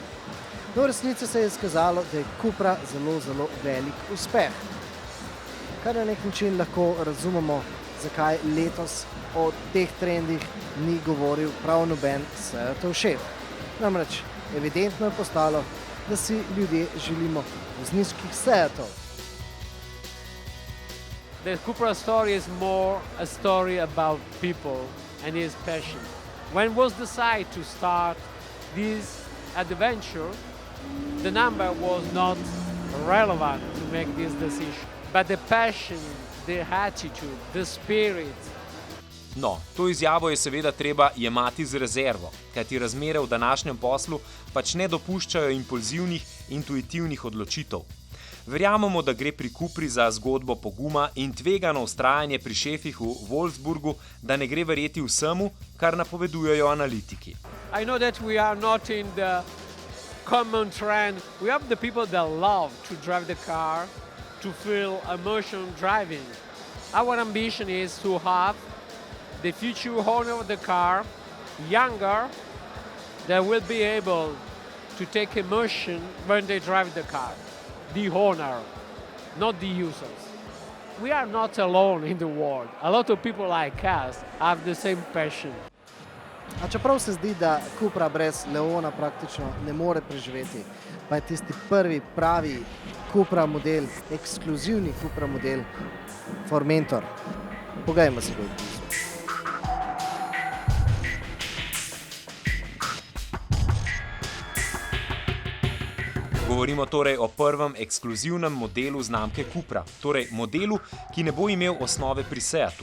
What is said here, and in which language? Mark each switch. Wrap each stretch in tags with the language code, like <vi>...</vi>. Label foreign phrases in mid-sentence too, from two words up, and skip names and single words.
<sl>No, v resnici se je izkazalo, da je Cupra zelo velik uspeh. Kar na nek način lahko razumemo, zakaj letos o teh trendih ni govoril prav noben Seatov šef. Namreč evidentno je postalo, da si ljudje želimo vozniških Seatov.</sl> <en>The Cupra story is more a story about people and his passion. When was decided to start this adventure, the number was not relevant to make this decision. But the passion, the attitude, the spirit.</en> <sl>No, to izjavo je seveda treba jemati z rezervo, kajti razmere v današnjem poslu pač ne dopuščajo impulzivnih, intuitivnih odločitev. Verjamemo, da gre pri Cupri za zgodbo poguma in tvegano vztrajanje pri šefih v Wolfsburgu, da ne gre verjeti vsemu, kar napovedujejo analitiki.</sl> <en>I know that we are not in the common trend. We have the people that love to drive the car, to feel emotion driving. Our ambition is to have the future owner of the car, younger, that will be able to take emotion when they drive the car. The owner, not the users. We are not alone in the world. A lot of people like us have the same passion.</en> <sl>A čeprav se zdi, da Cupra brez Leona praktično ne more preživeti, pa je tisti prvi pravi Cupra model, ekskluzivni Cupra model Formentor. Pogajmo se bolj blizu. Govorimo torej o prvem ekskluzivnem modelu znamke Cupra, torej modelu, ki ne bo imel osnove pri Seatu.</sl>